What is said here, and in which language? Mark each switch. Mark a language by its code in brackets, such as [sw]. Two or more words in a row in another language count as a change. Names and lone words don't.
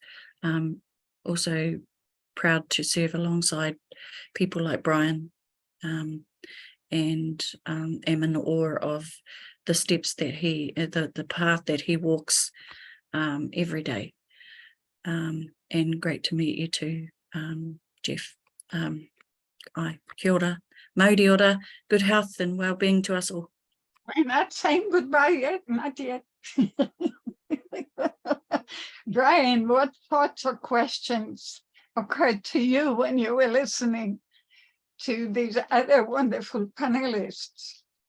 [en] Also proud to serve alongside people like Brian, and am in awe of the steps that the path that he walks every day. And great to meet you too, Jeff. [mi] Kia ora, mauri ora, [en] good health and well-being to us all. We're not saying goodbye yet, not yet. Brian, what thoughts or questions occurred to you when you were listening to these other wonderful panelists?